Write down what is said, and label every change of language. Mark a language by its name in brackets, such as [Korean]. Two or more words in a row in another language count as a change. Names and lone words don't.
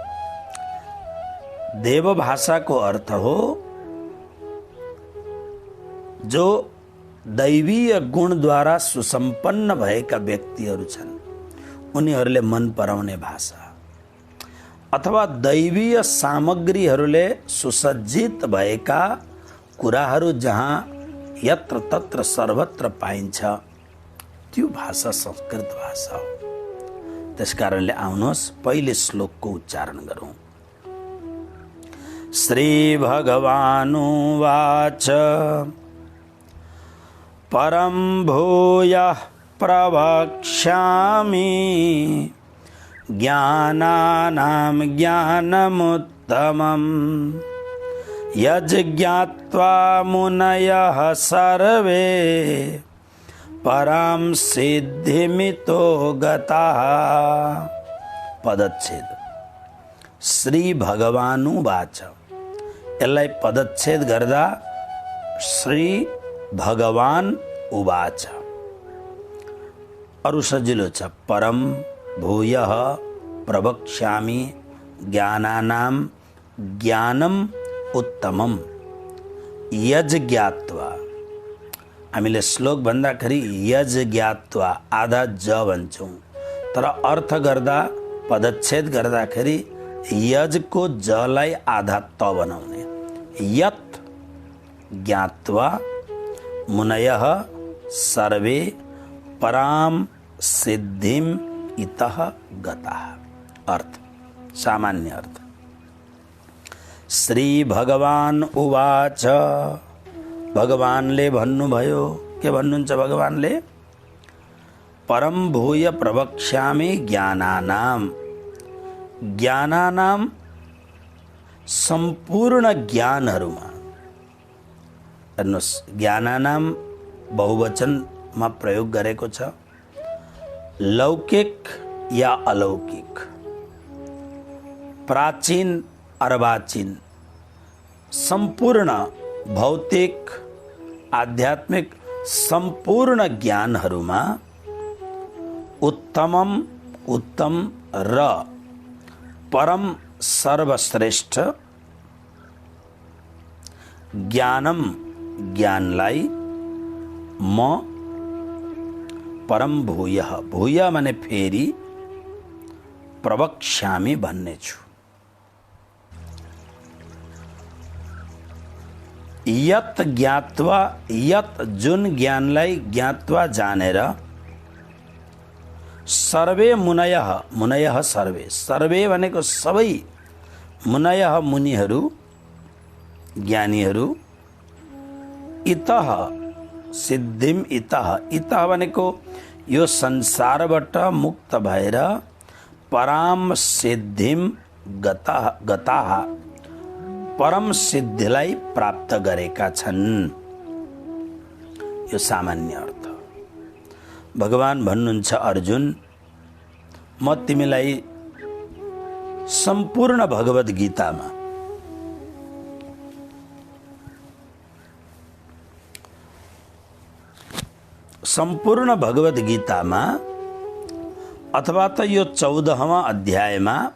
[Nepali] देव भाषाको अर्थ हो जो दैवीय गुणद्वारा सुसम्पन्न भएका व्यक्तिहरू छन् उनीहरूले मन पराउने भाषा अथवा दैवीय सामग्रीहरूले सुसज्जित भएका कुराहरू जहाँ यत्र तत्र सर्वत्र पाइन्छ त्यो भाषा संस्कृत भाषा हो। त्यसकारणले आउनुहोस् पहिले श्लोकको उच्चारण गरौँ। [Sanskrit] श्री भगवानुवाच परं भूयः प्रवक्ष्यामि ज्ञानानां ज्ञानमुत्तमं यज्ज्ञात्वा मुनयः सर्वे परां सिद्धिमितो गताः। पदच्छेद श्री भगवानुवाच। [Nepali] यसलाई पदच्छेद गर्दा [Sanskrit] श्री भगवान उवाच। [Nepali] अरु सजिलो छ। [Sanskrit] परम भूयः प्रवक्ष्यामि ज्ञानानां ज्ञानम उत्तमम यज्ज्ञात्वा। [Nepali] हामीले श्लोक भन्दाखेरि यज्ज्ञात्वा आधा ज भन्छौँ तर अर्थ गर्दा पदच्छेद गर्दाखेरि यजको जलाई आधा त बनाउने। [Sanskrit] यत् ज्ञात्वा मुनयः सर्वे पराम सिद्धिम इतः गताः। [Nepali] अर्थ सामान्य अर्थ। [Sanskrit] श्री भगवान उवाच। [Nepali] भगवानले भन्नुभयो। के भन्नुहुन्छ भगवानले? [Sanskrit] परम भूय प्रवक्ष्यामि ज्ञानानां। [Nepali] ज्ञानानां सम्पूर्ण ज्ञानहरूमा। हेर्नुहोस् ज्ञानानां बहुवचनमा प्रयोग गरेको छ। लौकिक या अलौकिक, प्राचीन अर्वाचीन, सम्पूर्ण भौतिक आध्यात्मिक सम्पूर्ण ज्ञानहरूमा उत्तमम उत्तम र परम सर्वश्रेष्ठ ज्ञानम ज्ञानलाई म [Sanskrit] परम भूयः, [Nepali] भूय माने फेरि, प्रवक्ष्यामि भन्ने छु। [Sanskrit] यत ज्ञात्वा, यत [Nepali] जुन ज्ञानलाई [Sanskrit] ज्ञात्वा जानेर, सर्वे मुनयः, मुनयः सर्वे, सर्वे [Nepali] भनेको सबै, मुनयः मुनिहरू, ज्ञानीहरू [Sanskrit] इतः सिद्धिम इतः इतः [Nepali] भनेको यो संसारबाट मुक्त भएर [Sanskrit] पराम सिद्धिम गताः [Nepali] परम सिद्धिलाई प्राप्त गरेका छन्। यो सामान्य अर्थ। भगवान भन्नुहुन्छ अर्जुन, म तिमीलाई सम्पूर्ण भगवत गीतामा सम्पूर्ण भगवत गीतामा अथवा त यो 14वां अध्यायमा